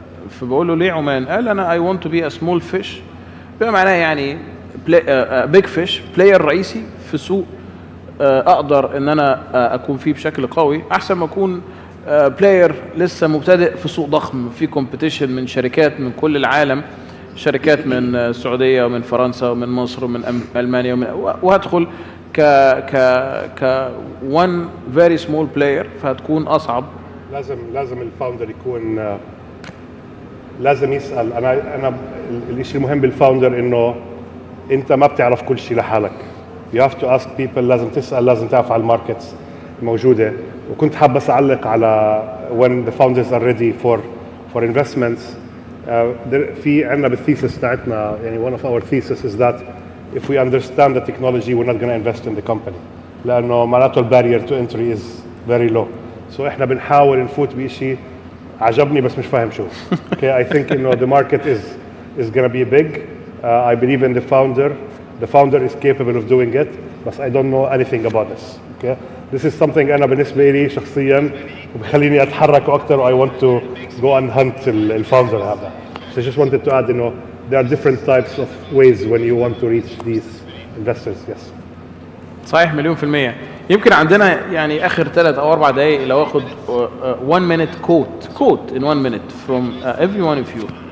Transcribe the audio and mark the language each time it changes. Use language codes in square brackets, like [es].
[ar] فبقول له ليه عمان؟ قال انا اي ونت تو بي ا سمول فيش، بما معناه يعني بيج فيش، بلاير رئيسي في سوق اقدر ان انا اكون فيه بشكل قوي، احسن ما اكون بلاير لسه مبتدئ في سوق ضخم في كومبيتيشن من شركات من كل العالم، شركات من السعوديه ومن فرنسا ومن مصر ومن المانيا وهدخل ك [en] one very small player، [ar] فهتكون اصعب. لازم الفاوندر يكون لازم يسال. انا الشيء المهم بالفاوندر انه انت ما بتعرف كل شيء لحالك. [en] you have to ask people، [ar] لازم تسال، لازم تعرف على الماركتس الموجوده. وكنت حاب بس اعلق على [en] when the founders are ready for investments. [ar] في عندنا بالثيسس تاعتنا، يعني [en] one of our thesis is that if we understand the technology we're not going to invest in the company، [ar] لانه معناته البارير [en] to entry is very low. [ar] so احنا بنحاول نفوت بشيء عجبني بس مش فاهم شو. [en] okay, I think the market is going to be big. I believe in the founder. The founder is capable of doing it, but I don't know anything about this. Okay, this is something [ar] أنا بالنسبة لي شخصياً وبخليني أتحرك أكتر. [en] I want to go and hunt [ar] الفاوندر هذا. [en] So I just wanted to add, there are different types of ways when you want to reach these investors. Yes. [ar] صحيح 100%. يمكن عندنا يعني آخر 3 أو 4 دقايق لو أخذ [en] 1 minute quote in 1 minute [ar] from every one of you.